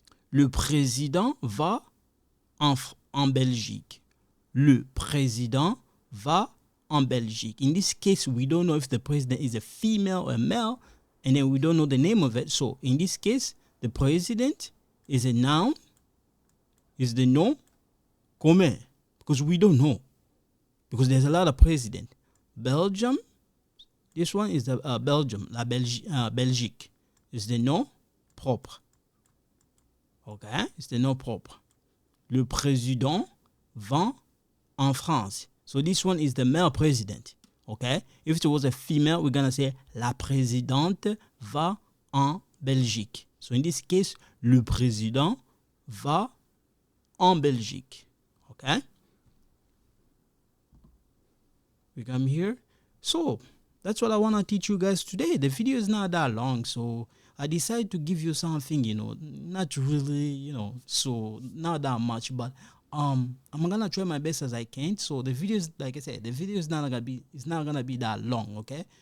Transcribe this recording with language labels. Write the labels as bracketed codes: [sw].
[fr] Le président va en Belgique. Le président va en Belgique. [en] In this case, we don't know if the president is a female or a male, and then we don't know the name of it. So, in this case, the president is a noun, is the nom commun, because we don't know, because there's a lot of president. Belgium, this one is the Belgium, la Belgique, is the nom propre. Okay, it's the nom propre. [fr] Le président va en France. [en] So this one is the male president. Okay, if it was a female, we're gonna say [fr] la présidente va en Belgique. [en] So in this case, [fr] le président va en Belgique. [en] Okay? We come here. So, that's what I want to teach you guys today. The video is not that long, so I decided to give you something, not really, so not that much, but I'm gonna try my best as I can. So the video is, like I said, the video is not gonna be that long, okay?